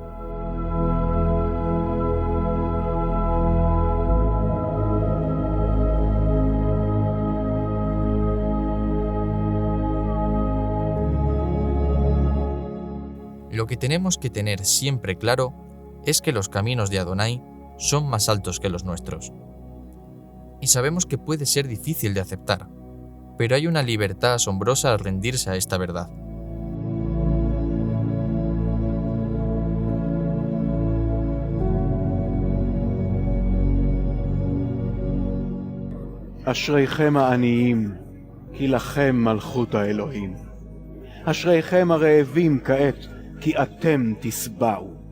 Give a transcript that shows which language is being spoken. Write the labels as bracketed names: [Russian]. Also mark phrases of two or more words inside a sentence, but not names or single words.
[Spanish] Lo que tenemos que tener siempre claro es que los caminos de Adonai son más altos que los nuestros. Y sabemos que puede ser difícil de aceptar, pero hay una libertad asombrosa al rendirse a esta verdad. [Hebrew] אשריכם העניים, כי לכם מלכות האלוהים. אשריכם הרעבים כעת, כי אתם תשבעו.